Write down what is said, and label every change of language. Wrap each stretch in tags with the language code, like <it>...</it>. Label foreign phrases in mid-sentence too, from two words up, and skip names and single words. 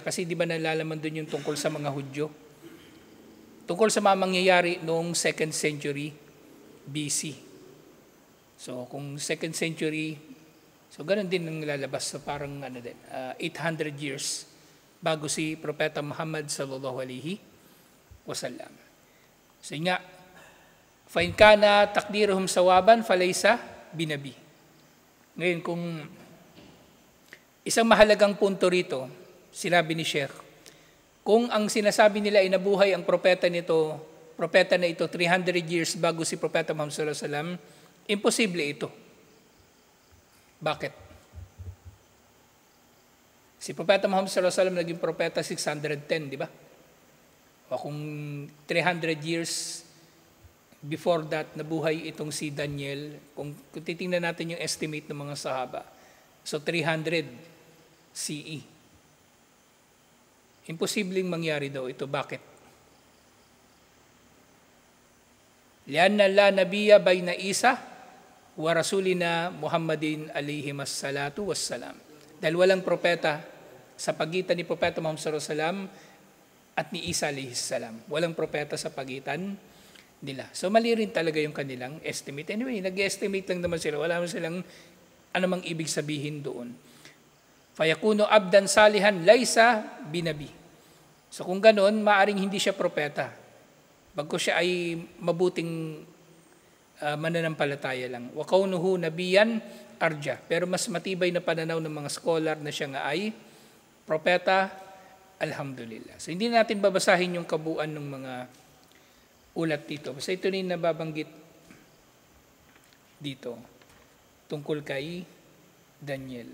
<tl>Kasi di ba nalalaman doon yung tungkol sa mga Hudyo? Tungkol sa mga mangyayari noong 2nd century BC. So kung 2nd century, so ganun din ang lalabas. So parang 800 years bago si Propeta Muhammad</tl> <ar>صلى الله عليه وسلم.</ar> <tl>So nga,</tl> <ar>فإن كان تقديرهم صوابا فليس بنبي.</ar> <tl>Ngayon, kung isang mahalagang punto rito, sinabi ni Sheikh, kung ang sinasabi nila ay nabuhay ang propeta na ito 300 years bago si Propeta Muhammad</tl> <ar>صلى الله عليه وسلم,</ar> <tl>imposible ito. Bakit? Si Propeta Muhammad</tl> <ar>صلى الله عليه وسلم</ar> <tl>naging propeta 610, di ba? O kung 300</tl> <en>years before that,</en> <tl>nabuhay itong si Daniel, kung titingnan natin yung estimate ng mga sahaba, so 300 CE. Imposibleng mangyari daw ito. Bakit?</tl> <ar>لأنه لا نبي بين عيسى ورسولنا محمد عليه الصلاة والسلام.</ar> <tl>Dahil walang propeta sa pagitan ni Propeta Muhammad</tl> <ar>صلى الله عليه وسلم</ar> <tl>at ni Isa</tl> <ar>عليه السلام.</ar> <tl>Walang propeta sa pagitan nila. So mali rin talaga yung kanilang estimate. Anyway, nag-estimate lang naman sila. Wala naman silang anumang ibig sabihin doon.</tl> <ar>فيكون عبدا صالحا ليس بنبي.</ar> <tl>So kung ganon, maaring hindi siya propeta. Bagko siya ay mabuting mananampalataya lang.</tl> <ar>وكونه نبيا أرجح.</ar> <tl>Pero mas matibay na pananaw ng mga scholar na siya nga ay propeta, alhamdulillah. So hindi natin babasahin yung kabuuan ng mga ulat dito. Basta ito na yung nababanggit dito tungkol kay Daniel.</tl>